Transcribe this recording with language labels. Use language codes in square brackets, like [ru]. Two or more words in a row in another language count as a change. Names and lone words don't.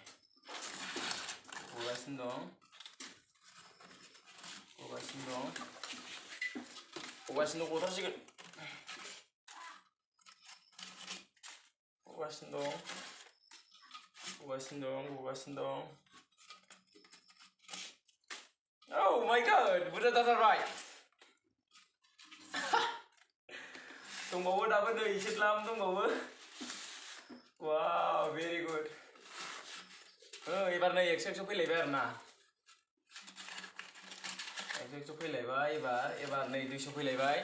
[brx] गगासिनो दं। गथारसिगोन। गगासिनो दं। [en] Oh my god! [brx] बुरजा जाथारबाय। दंबावो दाबो नै एसे द्लाम दंबावो। [en] wow very good. [brx] एबार नै 100 फैलायबाय आरोना। 100 फैलायबाय एबार नै 200 फैलायबाय।